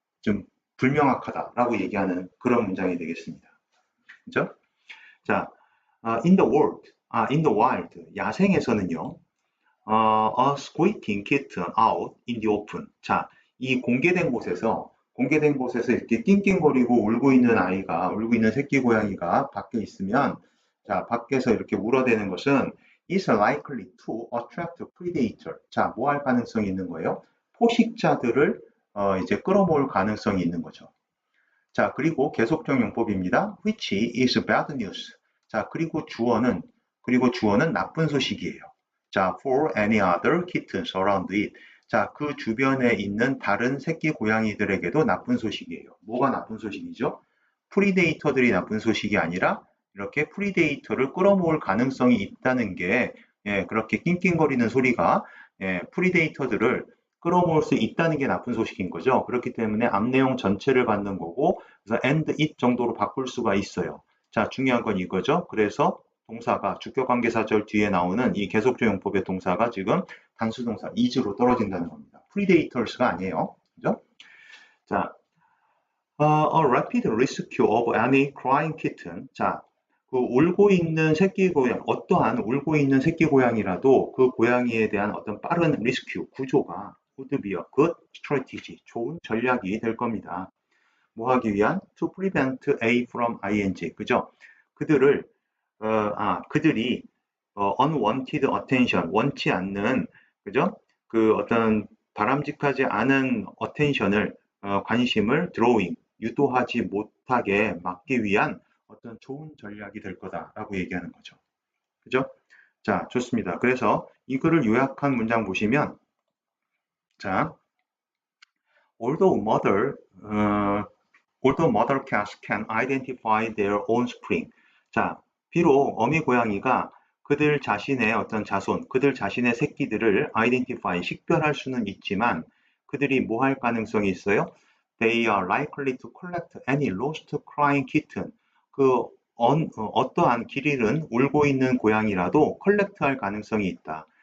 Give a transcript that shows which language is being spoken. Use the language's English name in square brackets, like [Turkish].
[Korean] 좀 불명확하다라고 얘기하는 그런 문장이 되겠습니다. 그죠? [English] 자, in the world, in the wild, [Korean] 야생에서는요, [English] a squeaking kitten out in the open. [Korean] 자, 이 공개된 곳에서 이렇게 낑낑거리고 울고 있는 새끼 고양이가 밖에 있으면, 자, 밖에서 이렇게 울어대는 것은 [English] is likely to attract predator. [Korean] 자, 뭐 할 가능성이 있는 거예요? 포식자들을 이제 끌어모을 가능성이 있는 거죠. 자, 그리고 계속적 용법입니다. [English] which is bad news. [Korean] 자, 그리고 주어는 나쁜 소식이에요. [English] 자, for any other kittens around it. [Korean] 자, 그 주변에 있는 다른 새끼 고양이들에게도 나쁜 소식이에요. 뭐가 나쁜 소식이죠? 프리데이터들이 나쁜 소식이 아니라 이렇게 프리데이터를 끌어모을 가능성이 있다는 게 예, 그렇게 낑낑거리는 소리가 예, 프리데이터들을 끌어모을 수 있다는 게 나쁜 소식인 거죠. 그렇기 때문에 앞 내용 전체를 받는 거고 그래서 and it 정도로 바꿀 수가 있어요. 자, 중요한 건 이거죠. 그래서 동사가 주격관계사절 뒤에 나오는 이 계속적 용법의 동사가 지금 단수동사 is로 떨어진다는 겁니다. predators가 아니에요. [English] 그죠? 자, a rapid rescue of any crying kitten. [Korean] 자, 그 울고 있는 새끼 고양, 어떠한 울고 있는 새끼 고양이라도 그 고양이에 대한 어떤 빠른 리스큐, 구조가 [English] would be a good strategy, [Korean] 좋은 전략이 될 겁니다. 뭐 하기 위한? [English] To prevent A from ing, 그죠? [Korean] 그들을, 그들이 unwanted attention, 원치 않는, 그죠? 그 어떤 바람직하지 않은 attention을, 관심을 drawing, 유도하지 못하게 막기 위한 어떤 좋은 전략이 될 거다라고 얘기하는 거죠. 그죠? 자, 좋습니다. 그래서 이 글을 요약한 문장 보시면, 자, [English] although mother, although mother cats can identify their own spring. [Korean] 자, 비록 어미 고양이가 그들 자신의 어떤 자손, 그들 자신의 새끼들을 identify, 식별할 수는 있지만 그들이 뭐 할 가능성이 있어요? [English] They are likely to collect any lost crying kitten. [Korean] 그 어떠한 길 잃은 울고 있는 고양이라도 컬렉트할 가능성이 있다.